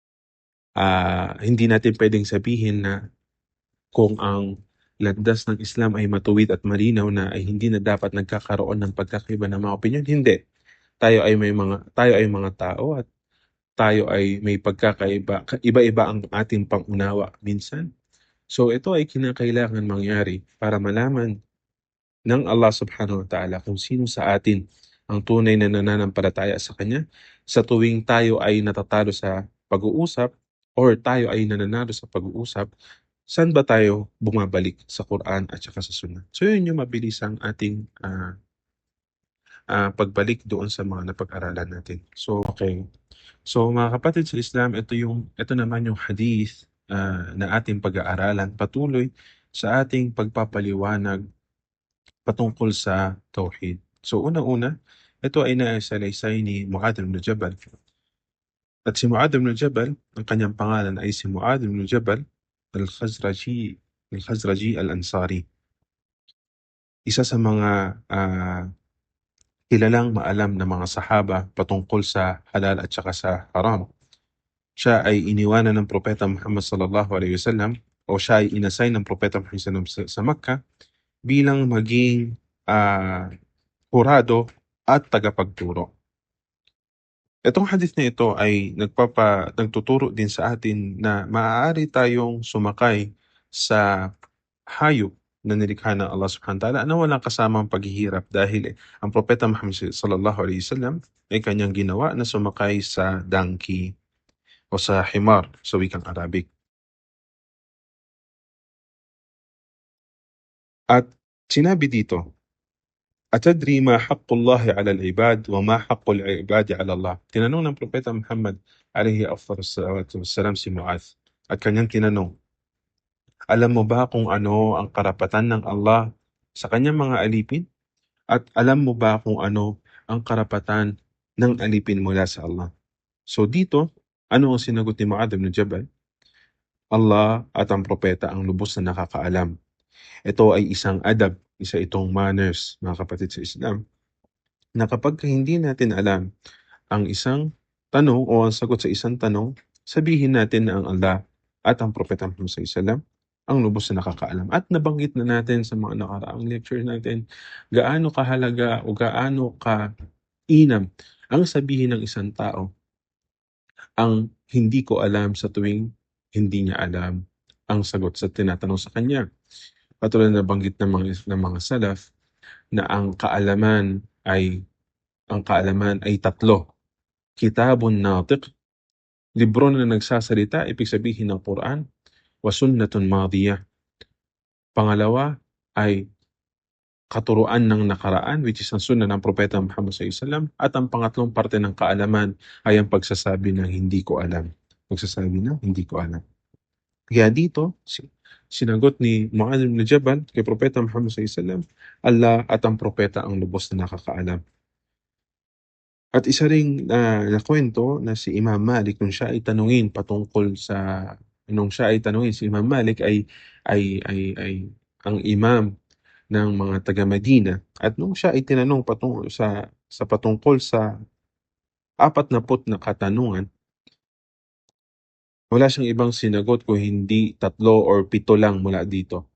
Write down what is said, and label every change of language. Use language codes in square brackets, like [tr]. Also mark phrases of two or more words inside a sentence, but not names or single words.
[tl] Kaya Hindi natin pwedeng sabihin na kung ang landas ng Islam ay matuwid at malinaw na ay hindi na dapat nagkakaroon ng pagkakaiba ng mga opinyon. Hindi. Tayo ay mga tao at tayo ay may pagkakaiba. Iba-iba ang ating pangunawa minsan. So ito ay kinakailangan mangyari para malaman ng Allah [ar] سبحانه وتعالى [tl] kung sino sa atin ang tunay na nananampalataya sa Kanya sa tuwing tayo ay natatalo sa pag-uusap or tayo ay nananalo sa pag-uusap, saan ba tayo bumabalik sa Quran at saka sa Sunnah? So yun yung mabilis ang ating pagbalik doon sa mga napag-aralan natin. So okay. So mga kapatid sa Islam, ito naman yung hadith na ating pag-aaralan patuloy sa ating pagpapaliwanag patungkol sa tauhid. So unang-una, ito ay naisalaysay ni Mu'adh ibn Jabal. At si Mu'adh ibn Jabal, ang kanyang pangalan ay si Mu'adh ibn Jabal al-Khazraji, al-Khazraji al-Ansari. Isa sa mga kilalang maalam na mga sahaba patungkol sa halal at saka sa haram. Siya ay iniwanan ng Propeta Muhammad [ar] صلى الله عليه وسلم [tl] o siya ay inassign ng Propeta Muhammad [ar] صلى الله عليه وسلم [tl] sa Makkah bilang maging hurado at tagapagturo. Itong hadith na ito ay nagtuturo din sa atin na maaari tayong sumakay sa hayop na nilikha ng Allah [ar] سبحانه وتعالى [tl] na walang kasamang paghihirap dahil ang Propeta Muhammad [ar] صلى الله عليه وسلم [tl] ay kanyang ginawa na sumakay sa donkey o sa himar sa wikang Arabic. At sinabi dito, [ar] أتدري ما حق الله على العباد وما حق العباد على الله. [tl] Tinanong ng Propeta Muhammad [ar] عليه أفضل الصلاة والسلام [tl] si Mu'adh at kanyang tinanong, alam mo ba kung ano ang karapatan ng Allah sa kanyang mga alipin? At alam mo ba kung ano ang karapatan ng alipin mula sa Allah? So dito, ano ang sinagot ni Mu'adh ibn Jabal? Allah at ang propeta ang lubos na nakakaalam. Ito ay isang adab, isa itong manners, mga kapatid sa Islam, na kapag hindi natin alam ang isang tanong o ang sagot sa isang tanong, sabihin natin na ang Allah at ang propeta Muhammad [ar] صلى الله عليه وسلم [tl] ang lubos na nakakaalam. At nabanggit na natin sa mga nakaraang lecture natin gaano kahalaga o gaano ka-inam ang sabihin ng isang tao ang hindi ko alam sa tuwing hindi niya alam ang sagot sa tinatanong sa kanya. Katulad na nabanggit ng mga salaf na ang kaalaman ay tatlo. [ar] كتاب ناطق, [tl] libro na nagsasalita, ibig sabihin ng Quran, [ar] وسنة ماضية. [tl] Pangalawa ay katuruan ng nakaraan, [en] which is [tl] ang sunnah ng Propeta Muhammad [ar] صلى الله عليه وسلم, [tl] at ang pangatlong parte ng kaalaman ay ang pagsasabi ng hindi ko alam. Pagsasabi ng hindi ko alam. Kaya dito, sinagot ni Mu'adh ibn Jabal kay Propeta Muhammad [ar] صلى الله عليه وسلم, [tl] Allah at ang propeta ang lubos na nakakaalam. At isa ring nakwento na si Imam Malik nung siya ay tanungin si Imam Malik ay ang imam ng mga taga Medina at nung siya ay tinanong patungkol sa 40 na katanungan, wala siyang ibang sinagot kung hindi 3 or 7 lang mula dito.